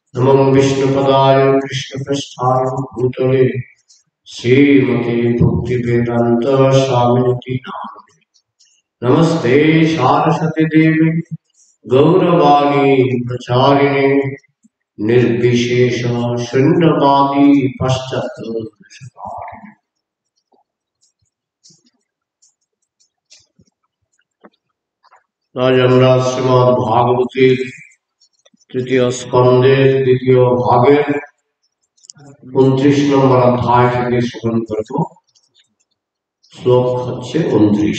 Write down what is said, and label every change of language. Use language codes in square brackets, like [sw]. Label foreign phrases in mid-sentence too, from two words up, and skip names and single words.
[sa] नमो विष्णुपदाय कृष्णपृष्ठाय भूतले श्रीमते भक्तिवेदांत स्वामिनिति नामिने। नमस्ते सारस्वती देवी गौरवाणी प्रचारिणे निर्विशेष शून्यवादी पश्चात्। [bn] आज আমরা শ্রীমদ্ ভাগবতের তৃতীয় স্কন্ধের দ্বিতীয় ভাগের 29 নম্বর অধ্যায় থেকে শ্রবণ করব। শ্লোক হচ্ছে 29।